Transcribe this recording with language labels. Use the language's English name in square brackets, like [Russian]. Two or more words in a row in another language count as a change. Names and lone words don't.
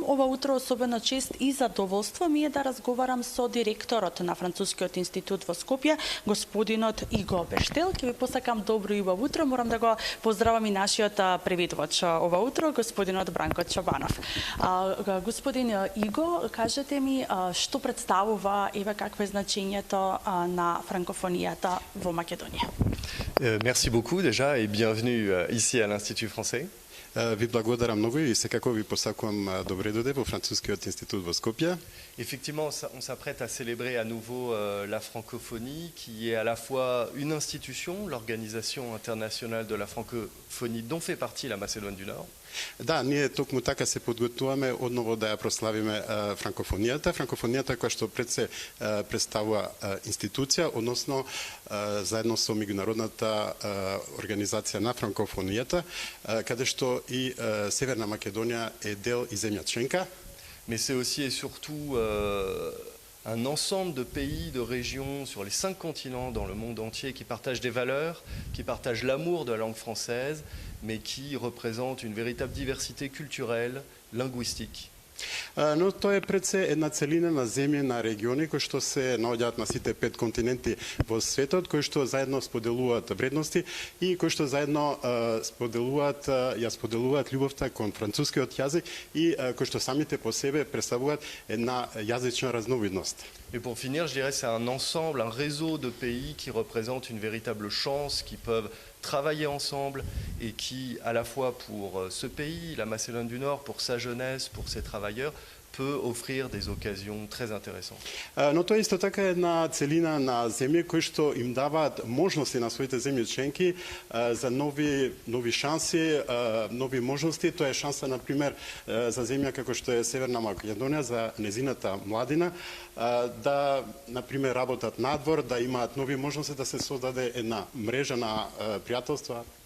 [Macedonian] Ова утро особено чест и задоволство ми е да разговарам со директорот на Францускиот институт во Скопје, господинот Иго Бештел. Ќе ви посакам добро и убаво утро. Морам да го поздравам и нашиот преведувач ова утро, господинот Бранко Чобанов. Господин Иго, кажете ми што представува, еве какво е значењето на франкофонијата во Македонија? [French] Merci beaucoup déjà et bienvenue ici à l'Institut français. [Macedonian] Ви благодарам многу и секако ви посакувам добре дојде во Францускиот институт во Скопје. [French] Effectivement, on s'apprête à célébrer à nouveau la francophonie, qui est à la fois une institution, l'Organisation internationale de la francophonie, dont fait partie la Macédoine du Nord. [Macedonian] Да, ние токму така се подготвуваме одново да ја прославиме франкофонијата. Франкофонијата која што пред се представува институција, односно заедно со меѓународната организација на франкофонијата, каде што и Северна Македонија е дел и земја членка. [French] Mais c'est aussi et surtout un ensemble de pays, de régions sur les 5 continents dans le monde entier qui partagent des valeurs, qui partagent l'amour de la langue française, mais qui représentent une véritable diversité culturelle, linguistique. [Macedonian] Но тоа е пред се една целина на земји, на региони кои што се наоѓаат на сите 5 континенти во светот, кои што заедно споделуваат вредности и кои што заедно споделуваат љубовта кон францускиот јазик и кои што самите по себе представуваат една јазична разновидност. [French] Et pour finir, je dirais c'est un ensemble, un réseau de pays qui représentent une véritable chance, qui peuvent travailler ensemble et qui, à la fois pour ce pays, la Macédoine du Nord, pour sa jeunesse, pour ses travailleurs, peut offrir des occasions très intéressantes. [Macedonian] Но тоа исто така е една целина на земји кои што им даваат можности на своите земји членки за нови шанси, нови можности. Тоа е шанса, на пример, за земја како што е Северна Македонија, за незината младина, да, на пример, работат надвор, да имаат нови можности, да се создаде една мрежа на пријателства.